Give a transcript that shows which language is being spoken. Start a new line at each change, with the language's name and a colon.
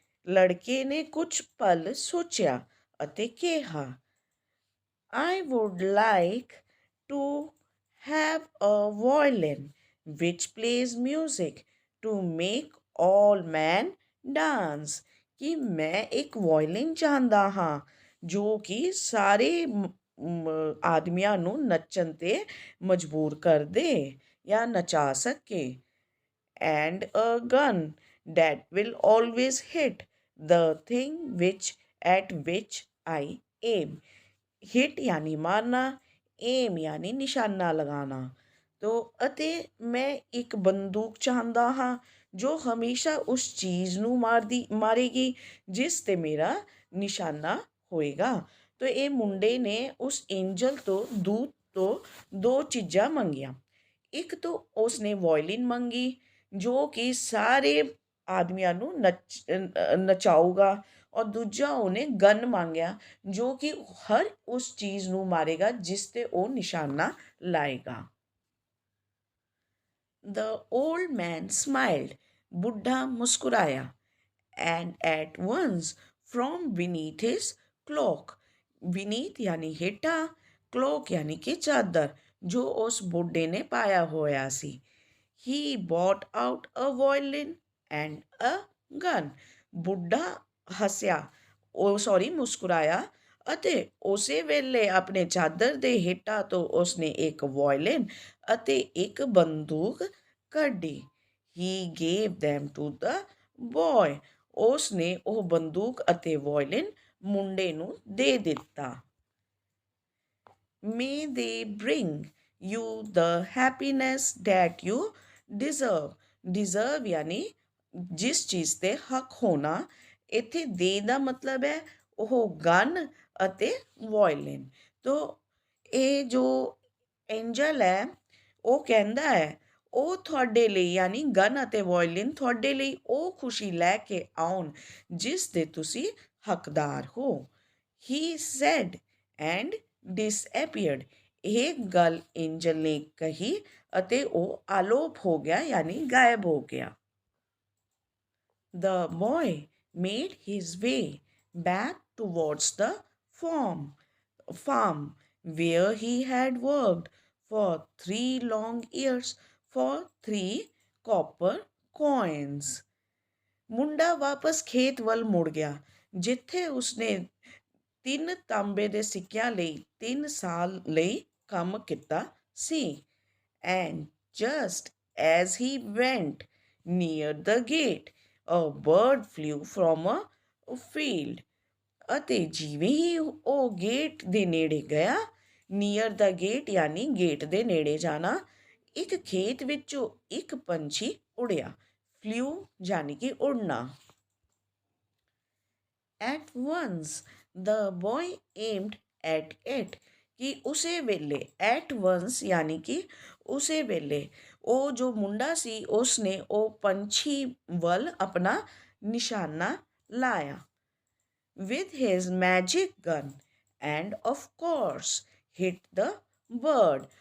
Punjabi: ਲੜਕੇ ਨੇ ਕੁਝ ਪਲ ਸੋਚਿਆ ਅਤੇ ਕਿਹਾ,
English: I would like to have a violin which plays music to make all men dance।
Punjabi: ਕਿ ਮੈਂ ਇੱਕ ਵਾਇਲਿਨ ਚਾਹੁੰਦਾ ਹਾਂ ਜੋ ਕਿ ਸਾਰੇ ਆਦਮੀਆਂ ਨੂੰ ਨੱਚਣ 'ਤੇ ਮਜਬੂਰ ਕਰ ਦੇ ਜਾਂ ਨਚਾ ਸਕੇ।
English: And a gun that will always hit the thing at which I aim।
Hindi: Hit यानी मारना, एम यानी निशाना लगाना।
Punjabi: तो ਅਤੇ ਮੈਂ ਇੱਕ ਬੰਦੂਕ ਚਾਹੁੰਦਾ ਹਾਂ ਜੋ ਹਮੇਸ਼ਾ ਉਸ ਚੀਜ਼ ਨੂੰ ਮਾਰੇਗੀ ਜਿਸ ਤੇ ਮੇਰਾ ਨਿਸ਼ਾਨਾ ਹੋਏਗਾ। ਤਾਂ ਇਹ ਮੁੰਡੇ ਨੇ ਉਸ ਐਂਜਲ ਤੋਂ ਦੂਤ ਤੋਂ ਦੋ ਚੀਜ਼ਾਂ ਮੰਗੀਆਂ। ਇੱਕ ਤਾਂ ਉਸਨੇ ਵਾਇਲਿਨ ਮੰਗੀ ਜੋ ਕਿ ਸਾਰੇ ਆਦਮੀਆਂ ਨੂੰ ਨਚਾਊਗਾ ਔਰ ਦੂਜਾ ਉਹਨੇ ਗਨ ਮੰਗਿਆ ਜੋ ਕਿ ਹਰ ਉਸ ਚੀਜ਼ ਨੂੰ ਮਾਰੇਗਾ ਜਿਸ 'ਤੇ ਉਹ ਨਿਸ਼ਾਨਾ ਲਾਏਗਾ।
English: The old man smiled।
Punjabi: Buddha ਮੁਸਕਰਾਇਆ।
English: And at once from beneath his cloak, beneath यानी ਹੇਠਾਂ, cloak यानी कि
Punjabi: ਚਾਦਰ ਜੋ ਉਸ ਬੁੱਢੇ ਨੇ ਪਾਇਆ ਹੋਇਆ ਸੀ,
English: he brought out a violin and a gun।
Punjabi: ਬੁੱਢਾ ਹੱਸਿਆ, ਮੁਸਕਰਾਇਆ ਅਤੇ ਉਸੇ ਵੇਲੇ ਆਪਣੇ ਚਾਦਰ ਦੇ ਹੇਠਾਂ ਤੋਂ ਉਸਨੇ ਇੱਕ ਵਾਇਲਿਨ ਅਤੇ ਇੱਕ ਬੰਦੂਕ ਕੱਢੀ।
English: He gave them to the boy।
Punjabi: ਉਸਨੇ ਉਹ ਬੰਦੂਕ ਅਤੇ ਵਾਇਲਿਨ ਮੁੰਡੇ ਨੂੰ ਦੇ ਦਿੱਤਾ।
English: May they bring you the happiness that you deserve।
Punjabi: deserve यानी ਜਿਸ ਚੀਜ਼ 'ਤੇ ਹੱਕ ਹੋਣਾ। ਇੱਥੇ ਦੇ ਦਾ ਮਤਲਬ ਹੈ ਉਹ ਗਨ ਅਤੇ ਵਾਇਲਿਨ। ਤੋ ਇਹ ਜੋ ਐਂਜਲ ਹੈ ਉਹ ਕਹਿੰਦਾ ਹੈ ਉਹ ਤੁਹਾਡੇ ਲਈ ਯਾਨੀ ਗਨ ਅਤੇ ਵਾਇਲਿਨ ਤੁਹਾਡੇ ਲਈ ਉਹ ਖੁਸ਼ੀ ਲੈ ਕੇ ਆਉਣ ਜਿਸ ਦੇ ਤੁਸੀਂ ਹੱਕਦਾਰ ਹੋ।
English: He said and disappeared।
Punjabi: ਇਹ ਗੱਲ ਐਂਜਲ ਨੇ ਕਹੀ ਅਤੇ ਉਹ ਆਲੋਪ ਹੋ ਗਿਆ ਯਾਨੀ ਗਾਇਬ ਹੋ ਗਿਆ।
English: The boy made his way back towards the farm where he had worked for 3 long years for 3 copper coins।
Punjabi: ਮੁੰਡਾ ਵਾਪਸ ਖੇਤ ਵੱਲ ਮੁੜ ਗਿਆ ਜਿੱਥੇ ਉਸਨੇ 3 ਤਾਂਬੇ ਦੇ ਸਿੱਕਿਆਂ ਲਈ 3 ਸਾਲ ਲਈ ਕੰਮ ਕੀਤਾ ਸੀ।
English: And just as he went near the gate, a bird flew from a field।
Punjabi: ਅਤੇ ਜਿਵੇਂ ਹੀ ਉਹ ਗੇਟ ਦੇ ਨੇੜੇ ਗਿਆ, ਨੀਅਰ ਦਾ ਗੇਟ ਯਾਨੀ ਗੇਟ ਦੇ ਨੇੜੇ ਜਾਣਾ, ਇੱਕ ਖੇਤ ਵਿੱਚੋਂ ਇੱਕ ਪੰਛੀ ਉੜਿਆ। ਫਲਿਊ ਯਾਨੀ ਕਿ ਉੜਨਾ।
English: At once the boy aimed at it।
Punjabi: ਕਿ ਉਸੇ ਵੇਲੇ ਐਟ ਵੰਸ ਯਾਨੀ ਕਿ ਉਸੇ ਵੇਲੇ ਉਹ ਜੋ ਮੁੰਡਾ ਸੀ ਉਸਨੇ ਉਹ ਪੰਛੀ ਵੱਲ ਆਪਣਾ ਨਿਸ਼ਾਨਾ ਲਾਇਆ।
English: With his magic gun and of course hit the bird।